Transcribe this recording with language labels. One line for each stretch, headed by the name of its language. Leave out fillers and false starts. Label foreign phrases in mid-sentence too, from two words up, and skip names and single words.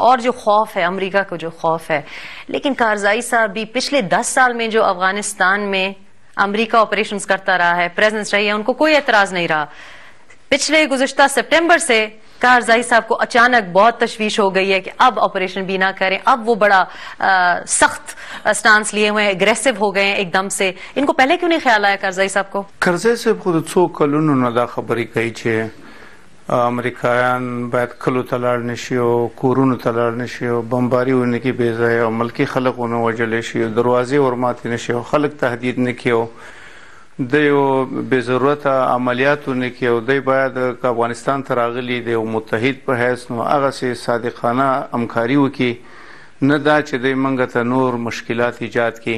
Urdu: اور جو خوف ہے امریکہ کو، جو خوف ہے، لیکن کارزائی صاحب بھی پچھلے 10 سال میں جو افغانستان میں امریکہ آپریشنز کرتا رہا ہے، پریزنس رہی ہے، ان کو کوئی اعتراض نہیں رہا۔ پچھلے گزشتہ سپٹمبر سے کارزائی صاحب کو اچانک بہت تشویش ہو گئی ہے کہ اب آپریشن بھی نہ کریں، اب وہ بڑا سخت سٹانس لیے ہوئے ہیں، اگریسو ہو گئے ہیں ایک دم سے۔ ان کو پہلے کیوں نہیں خیال آیا کارزائی صاحب کو؟
Pashto: کارزائی صاحب خود څو کلونو نه دا خبرې کوي چې امریکایان باید کلو ته لاړ نشي او کورونو ته لاړ نشي او بمباري ونه کړي بې ځایه او ملکي خلک ونه وژلی شي او دروازې ورماتې نشي او خلک تهدید نه کړي او د یو بې ضرورته عملیات ونه کړي او دی باید که افغانستان ته راغلي د یو متحد په حیث نو هغسې صادقانه همکاري وکړي، نه دا چې دی موږ ته نور مشکلات ایجاد کړي۔